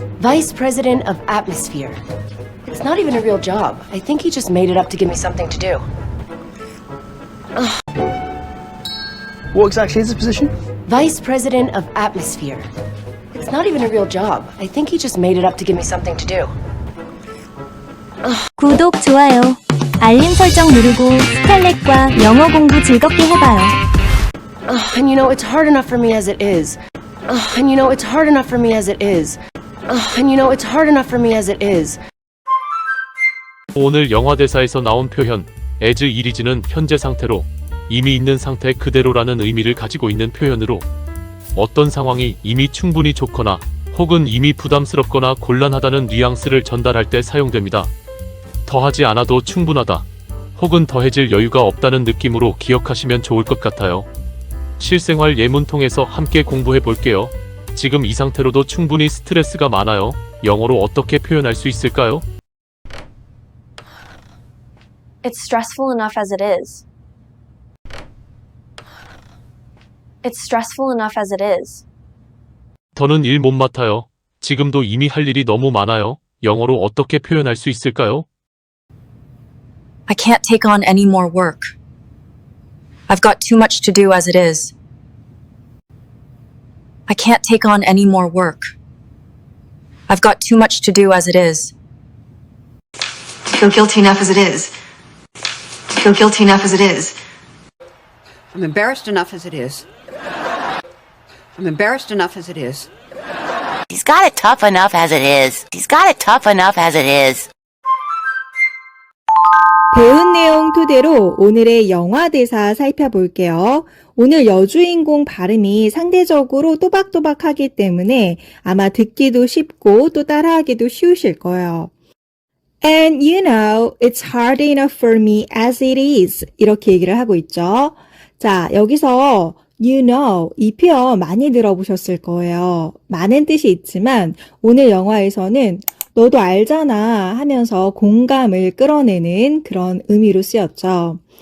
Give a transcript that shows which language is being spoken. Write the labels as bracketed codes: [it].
[en] Vice President of Atmosphere. It's not even a real job. I think he just made it up to give me something to do. What exactly is his position? Vice President of Atmosphere. It's not even a real job. I think he just made it up to give me something to do. [ko] 구독, 좋아요, 알림 설정 누르고 스칼렛과 영어 공부 즐겁게 해봐요. [en] And you know, it's hard enough for me as it is. And you know, it's hard enough for me as it is. And you know, it's hard enough for me as it is. [ko] 오늘 영화 대사에서 나온 표현 [en] as it is [ko] 는 현재 상태로 이미 있는 상태 그대로라는 의미를 가지고 있는 표현으로 어떤 상황이 이미 충분히 좋거나 혹은 이미 부담스럽거나 곤란하다는 뉘앙스를 전달할 때 사용됩니다. 더하지 않아도 충분하다 혹은 더해질 여유가 없다는 느낌으로 기억하시면 좋을 것 같아요. 실생활 예문 통해서 함께 공부해 볼게요. 지금 이 상태로도 충분히 스트레스가 많아요. 영어로 어떻게 표현할 수 있을까요? [en] It's stressful enough as it is. It's stressful enough as it is. [ko] 더는 일 못 맡아요. 지금도 이미 할 일이 너무 많아요. 영어로 어떻게 표현할 수 있을까요? [en] I can't take on any more work. I've got too much to do as it is. I can't take on any more work. I've got too much to do as it is. I feel guilty enough as it is. I feel guilty enough as it is. I'm embarrassed enough as it is. I'm embarrassed enough as it is. He's got it tough enough as it is. He's got it tough enough as it is. [ko] 배운 내용 토대로 오늘의 영화 대사 살펴볼게요. 오늘 여주인공 발음이 상대적으로 또박또박하기 때문에 아마 듣기도 쉽고 또 따라하기도 쉬우실 거예요. [en] And you know, it's hard enough for me as it is. [ko] 이렇게 얘기를 하고 있죠. 자, 여기서 [en] you know, [ko] 이 표현 많이 들어보셨을 거예요. 많은 뜻이 있지만 오늘 영화에서는 너도 알잖아 하면서 공감을 끌어내는 그런 의미로 쓰였죠.